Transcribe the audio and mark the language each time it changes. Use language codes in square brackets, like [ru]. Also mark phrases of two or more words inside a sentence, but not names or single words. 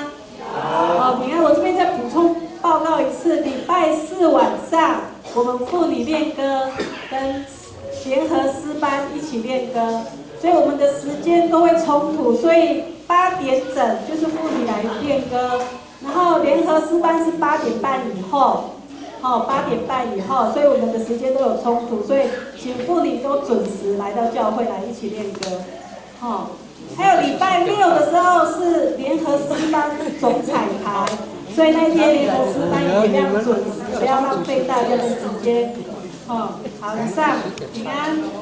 [zh] 好，平安，我这边再补充报告一次，礼拜4晚上我们妇女练歌跟联合诗班一起练歌，所以我们的时间都会冲突，所以8点整就是妇女来练歌，然后联合诗班是8点半以后，8点半以后，所以我们的时间都有衝突，所以請婦女都準時來到教會來一起練歌，還有禮拜6的時候是聯合詩班總彩排，所以那天聯合詩班也要準時，不要浪費大家的時間。好，以上平安。